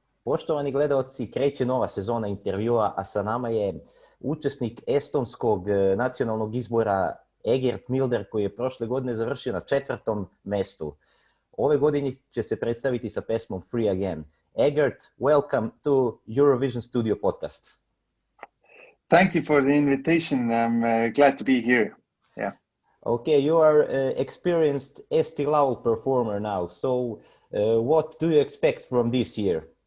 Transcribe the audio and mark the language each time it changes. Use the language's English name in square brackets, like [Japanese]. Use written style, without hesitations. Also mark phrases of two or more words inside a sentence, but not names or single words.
[Serbian] Poštovani gledaoci, kreće nova sezona intervjua, a sa nama je učesnik estonskog nacionalnog izbora Egert Milder, koji je prošle godine završio na 4. mestu. Ove godine će se predstaviti sa pesmom Free Again. [English] Egert, welcome to Eurovision Studio podcast. Thank you for the invitation. I'm glad to be here. Yeah. Okay, you are an experienced Eesti Laul performer now. So what do you expect from this year?